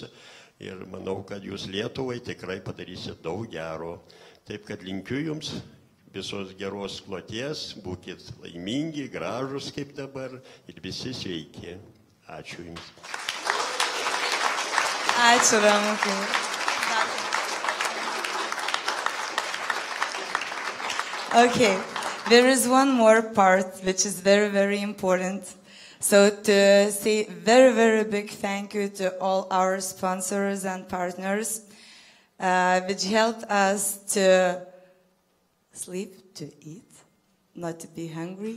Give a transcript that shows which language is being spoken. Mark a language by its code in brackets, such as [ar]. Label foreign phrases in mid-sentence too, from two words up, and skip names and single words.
[lt] Ir manau, kad Jūs Lietuvai tikrai padarysite daug gero. Taip, kad linkiu Jums visos geros kloties, būkit laimingi, gražus kaip dabar ir visi sveiki. Ačiū Jums. Ačiū, Ramukai. [en] Okay, there is one more part which is very, very important. So to say very, very big thank you to all our sponsors and partners, which helped us to sleep, to eat, not to be hungry.